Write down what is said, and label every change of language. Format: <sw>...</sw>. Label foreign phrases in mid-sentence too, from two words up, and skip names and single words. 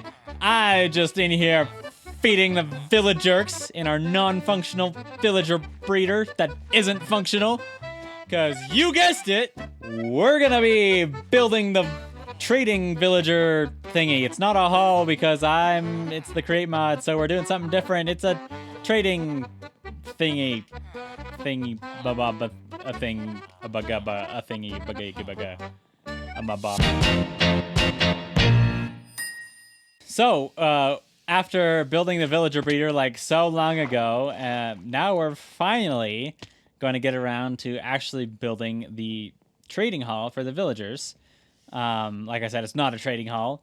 <en>I just in here feeding the villagers in our non-functional villager breeder that isn't functional. Because you guessed it, we're gonna be building the trading villager thingy. It's not a hall because it's the create mod, so we're doing something different. It's a trading thingy, ba-ba-ba, a thing, a ba-ga-ba, a thingy, ba-ga-ga-ba-ga, a ma-ba. So, after building the villager breeder like so long ago, now we're finally going to get around to actually building the trading hall for the villagers. Like I said, it's not a trading hall.</en>